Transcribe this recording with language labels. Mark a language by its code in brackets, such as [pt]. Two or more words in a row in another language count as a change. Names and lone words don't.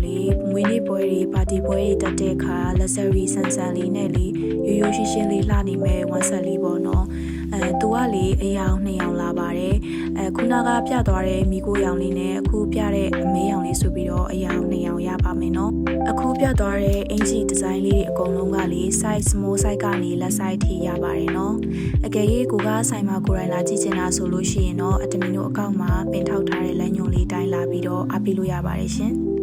[my] လေမွေးနေ့ပွဲတွေပါတီပွဲတွေတက်တဲ့အခါ luxury ဆန်ဆန်လေးနဲ့လေရိုးရိုးရှင်းရှင်းလေးလှနေမဲ့ဝမ်းဆက်လေးပေါ့နော်သူကလေအယောင်2ယောင်လာပါတယ်ခုနကပြသွားတဲ့မိကိုရောင်လေးနဲ့အခုပြတဲ့အမဲရောင်လေးဆိုပြီးတော့အယောင်2ယောင်ရပါမယ်နော်အခုပြသွားတဲ့အင်ဂျီဒီဇိုင်းလေးတွေအကုန်လုံးကလေ [en] size small size [my] ကနေလက် size ထိရပါတယ်နော်အကယ်၍ကိုကဆိုင်မှာကိုယ်တိုင်လာကြည့်ချင်တာဆိုလို့ရှိရင်တော့အတမီတို့အကောင့်မှာပင်ထောက်ထားတဲ့လမ်းညွှန်လေးတိုင်းလာပြီးတော့အားပေးလို့ရပါတယ်ရှင်